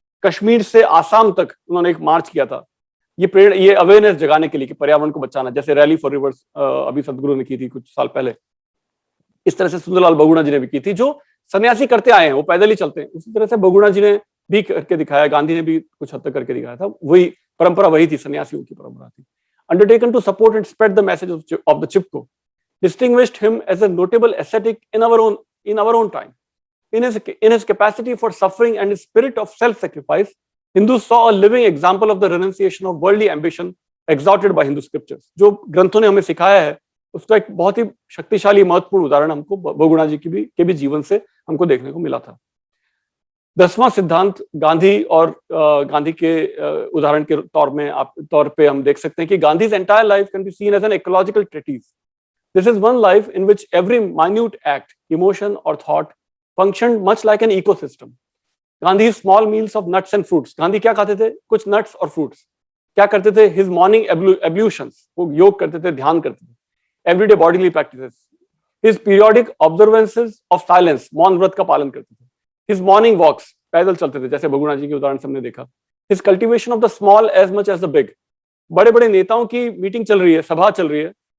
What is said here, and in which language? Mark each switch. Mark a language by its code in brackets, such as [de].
[hi] कश्मीर से आसाम तक उन्होंने एक मार्च किया था, ये अवेयरनेस जगाने के लिए कि पर्यावरण को बचाना, जैसे रैली फॉर रिवर्स अभी सदगुरु ने की थी कुछ साल पहले। इस तरह से सुंदरलाल बहुगुणा जी ने भी की थी, जो सन्यासी करते आए हैं, वो पैदल ही चलते हैं। उसी तरह से बहुगुणा जी ने भी करके दिखाया, गांधी ने भी कुछ हद तक करके दिखाया था। वही परंपरा वही थी, सन्यासियों की परंपरा थी। [en] Undertaken to support and spread the message of the Chipko, distinguished him as a notable ascetic in our own time. In his capacity for suffering and his spirit of self-sacrifice, Hindus saw a living example of the renunciation of worldly ambition exhorted by Hindu scriptures. [hi] जो ग्रंथों ने हमें सिखाया है, उसका एक बहुत ही शक्तिशाली, महत्वपूर्ण उदाहरण हमको बहुगुणा जी के भी जीवन से हमको देखने को मिला था। 10वां सिद्धांत गांधी के उदाहरण के तौर पे हम देख सकते हैं कि Gandhi's [en] entire life can be seen as an ecological treatise. This is one life in which every minute act, emotion or thought functioned much like an ecosystem. Gandhi's small meals of nuts and fruits. [hi] Gandhi क्या खाते थे? कुछ [en] nuts और fruits. [hi] क्या करते थे, [en] his morning ablutions, [hi] वो योग करते थे, ध्यान करते थे, [en] everyday bodily practices, his periodic observances of silence, [hi] मौन व्रत का पालन करते थे, [en] his morning walks, [hi] पैदल चलते थे, जैसे भगुणा जी के उदाहरण से हमने देखा, [en] his cultivation of the small as much as the big, [hi] बड़े बड़े नेताओं की मीटिंग चल रही है, सभा चल रही है,